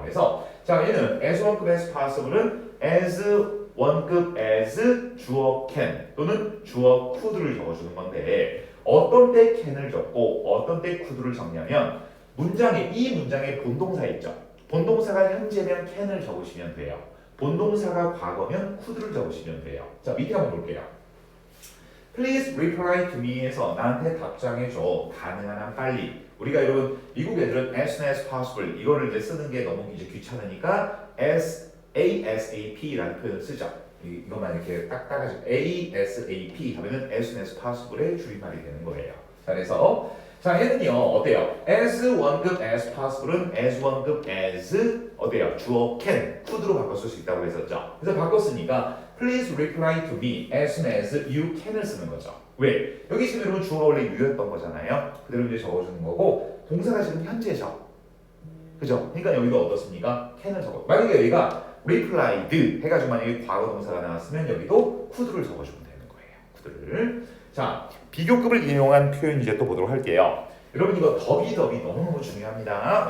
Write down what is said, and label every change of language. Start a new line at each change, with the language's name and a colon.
Korean: 그래서 자 얘는 as 원급 as possible은 as 원급 as 주어 can 또는 주어 could를 적어주는 건데 어떤 때 can을 적고 어떤 때 could를 적냐면 문장에 이 문장에 본동사 있죠. 본동사가 현재면 can을 적으시면 돼요. 본동사가 과거면 could를 적으시면 돼요. 자 밑에 한번 볼게요.
English: Please reply to me에서 나한테 답장해줘.
Korean: 가능한 한 빨리. 우리가 여러분 미국 애들은 as soon as possible 이거를 이제 쓰는 게 너무 이제 귀찮으니까 ASAP라는 표현을 쓰죠. 이것만 이렇게 딱 따가지고 ASAP 하면은 as soon as possible 의 줄임말이 되는 거예요. 자, 그래서 자 얘는요 어때요? as 원급 as possible은 as 원급 as 어때요? 주어 can, could로 바꿔 쓸 수 있다고 했었죠.
English: 그래서 바꿨으니까 please reply to me as soon as you can 을 쓰는 거죠.
Korean: 왜? 여기 지금 여러분 주어가 원래 you였던 거잖아요. 그대로 이제 적어주는 거고 동사가 지금 현재죠. 그죠? 그러니까 여기가 어떻습니까? can을 적어. 만약에 여기가 replied 해가지고 만약에 과거 동사가 나왔으면 여기도 could를 적어주면 되는 거예요. could를. 자, 비교급을 이용한 표현 이제 또 보도록 할게요. 여러분 이거 더비 너무너무 중요합니다.